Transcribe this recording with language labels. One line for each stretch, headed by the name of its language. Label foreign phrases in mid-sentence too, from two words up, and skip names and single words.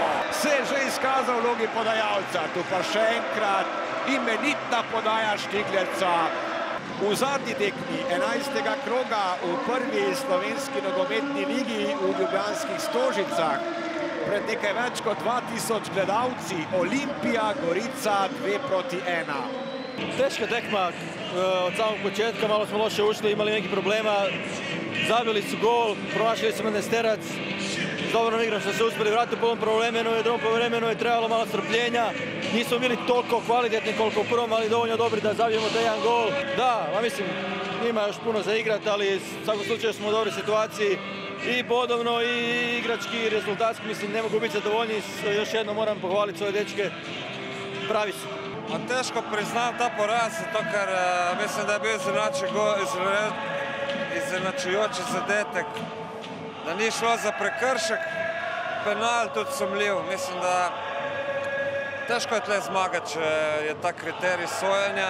Slovenian: Se je že izkazal v vlogi podajalca. Tu pa še enkrat imenitna podaja Štigleca. V zadnji tekmi 11. kroga v prvi slovenski nogometni ligi v Ljubljanskih Stožicah pred nekaj več kot 2000 gledalci Olimpija Gorica 2:1.
Croatian: Teška tekma od samog početka, malo smo loše ušli, imali neki problema. Zabili su gol, promašili su Menesterac. S dobrom igrom smo se uspjeli vratiti u prvom prvovremenu i drugom prvovremenu je trebalo malo strpljenja. Nismo bili toliko kvalitetni koliko u prvom, ali dovoljno dobri da zabijemo taj jedan gol. Da, mislim, ima još puno za igrat, ali u svakom slučaju smo u dobroj situaciji. I bodovno, i igrački, i rezultatski, mislim, ne mogu biti zadovoljni. Još jednom moram pohvaliti svoje dečke. Pravi su.
Slovenian: Teško priznam ta poraz, zato ker mislim, da je bil izenačujoči zadetek. Da ni šlo za prekršek, penal tudi sumljiv. Mislim, da težko je tle zmagati, če je ta kriterij sojenja.